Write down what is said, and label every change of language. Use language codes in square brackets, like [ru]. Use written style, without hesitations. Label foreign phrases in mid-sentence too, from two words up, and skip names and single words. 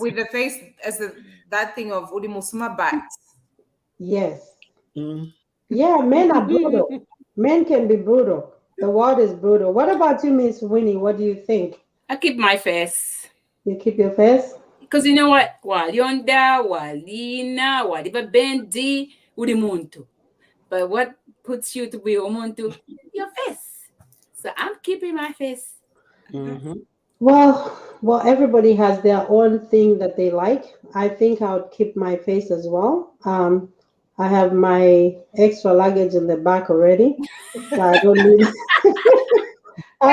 [en] with the face as that thing of Udimusuma bat. Yes. Mm. Yeah, men are brutal. Men can be brutal. The world is brutal. What about you, Miss Winnie? What do you think? I keep my face. You keep your face? Because you know what? [bem] Walionda, walina, waliba bendi, udimuntu. [en] But what puts you to be umuntu? Your face. So I'm keeping my face. Hmm. Well, everybody has their own thing that they like. I think I would keep my face as well. I have my extra luggage in the back already, so I don't need I